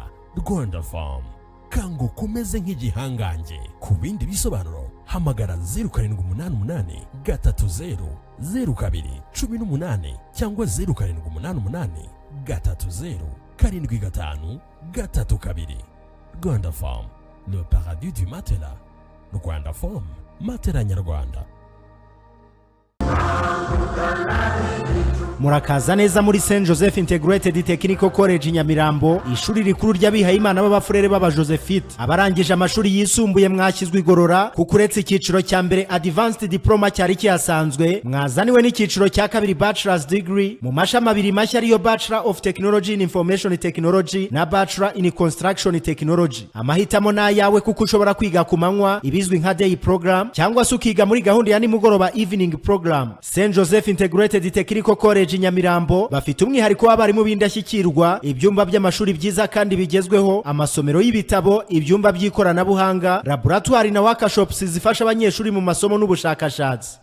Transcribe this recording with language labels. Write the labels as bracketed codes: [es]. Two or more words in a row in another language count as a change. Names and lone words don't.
[rw] Rwanda Farm kanga ukomeze nk'igihangange. Ku bindi bisobanuro hamagara 0788 30 0218 cyangwa 0788 30 75 32. [fr] Rwanda Farm, le paradis du matelas. [rw] Rwanda Farm, matela nyarwanda. Murakaza neza muri St Joseph Integrated Technical College Nyamirambo, ishuri rikuru ry'abihaye Imana b'abafurere b'aba Josephite. Abarangije amashuri yisumbuye mwashyizwe igorora kuko uretse icyiciro cya mbere [en] Advanced Diploma [rw] cyari kihasanzwe, mwazaniwe n'icyiciro cya kabiri [en] Bachelor's Degree [rw] mu mashami abiri mashya ariyo [en] Bachelor of Technology in Information Technology [rw] na [en] Bachelor in Construction Technology. [rw] Amahitamo na yawe kuko ushobora kwiga ku manywa ibizwi nka [en] day program [rw] cyangwa se ukiga muri gahunda ya nimugoroba [en] evening program. [rw] St Joseph Integrated Technical College Nyamirambo bafite umwihariko w'abarimu b'indashyikirwa, ibyumba by'amashuri byiza kandi bigezweho, amasomero y'ibitabo, ibyumba by'ikoranabuhanga, laboratoire na workshops zifasha abanyeshuri mu masomo n'ubushakashatsi.